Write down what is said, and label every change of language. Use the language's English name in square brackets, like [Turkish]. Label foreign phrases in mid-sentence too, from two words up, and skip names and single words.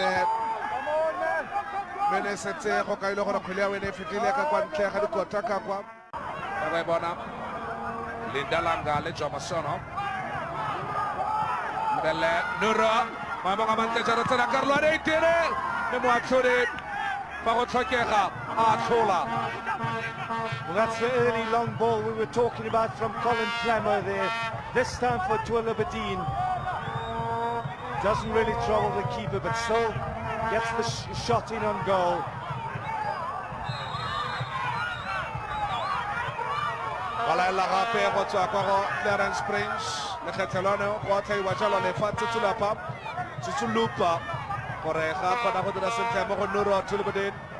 [Tswana] mene setse go ka ile gore kgwele ya wene e fetile ka kwa ntle ga dikota ka kwa ba e bona Lindalanga le Jomo Mbele Nura maemong a mantle jalo tsena Karlo a ne itere le moatlhodi fa go tlhokega a tlhola. [English] Well, that's the early long ball we were talking about from Colin Clemmer there. This time for Tuala Badin. Doesn't really trouble the keeper, but still gets the shot in on goal. [Tswana] Wala gape go tswa kwa go Clarence Prince le kgethelano go tlhaiwa jalo le fa Tsutsulapa Tsutsulupa gore ga kgona go dira sentle mo go Nuro Tulubadin